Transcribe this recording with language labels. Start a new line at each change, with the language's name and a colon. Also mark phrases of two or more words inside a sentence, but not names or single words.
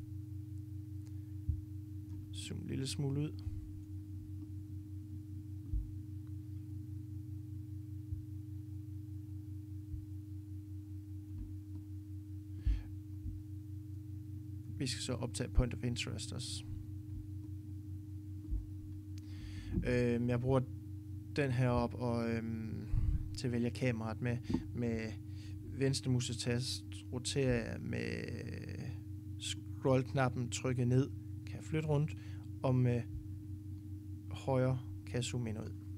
Danish: Zoom en lille smule ud. Vi skal så optage
English: point of interest
Danish: også. Jeg bruger den her op og til at vælge kameraet med venstre musetast, roterer jeg med scroll-knappen trykket ned, kan jeg flytte rundt, og med højre kan jeg zoome ind ud.